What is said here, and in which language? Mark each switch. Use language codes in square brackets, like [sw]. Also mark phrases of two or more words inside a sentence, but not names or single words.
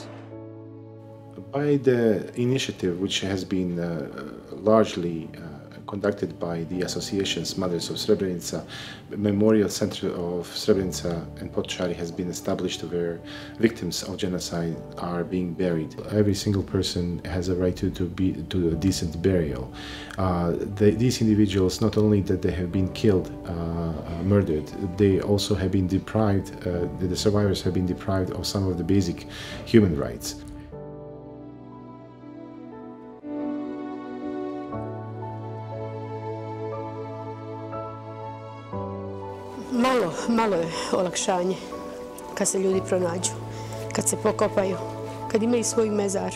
[en] By the initiative, which has been largely conducted by the associations Mothers of Srebrenica, Memorial Center of Srebrenica and Potčari has been established where victims of genocide are being buried. Every single person has a right to a decent burial. These individuals, not only that they have been killed, murdered, they also have been deprived, the survivors have been deprived of some of the basic human rights. [bs] Malo je olakšanje kad se ljudi pronađu, kad se pokopaju, kad imaju svoj mezar.